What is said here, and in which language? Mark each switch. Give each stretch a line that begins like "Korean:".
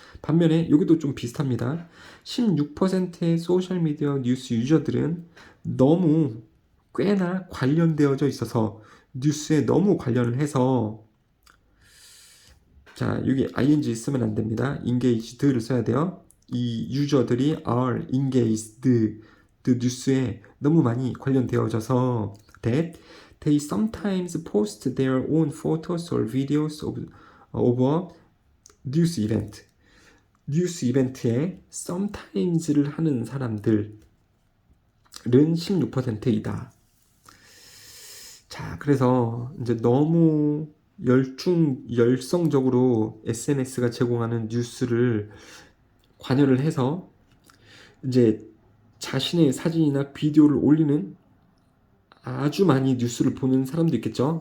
Korean: 반면에 여기도 좀 비슷합니다. 16%의 소셜미디어 뉴스 유저들은 너무 꽤나 관련되어져 있어서 뉴스에 너무 관련을 해서 자 여기 ing 쓰면 안 됩니다. engage드를 써야 돼요. 이 유저들이
English: are engaged the
Korean: 뉴스에 너무 많이 관련되어져서
English: that they sometimes post their own photos or videos of a news event.
Korean: 뉴스 이벤트에 sometimes를 하는 사람들은 16%이다. 자, 그래서 이제 너무 열성적으로 SNS가 제공하는 뉴스를 관여를 해서 이제 자신의 사진이나 비디오를 올리는 아주 많이 뉴스를 보는 사람도 있겠죠.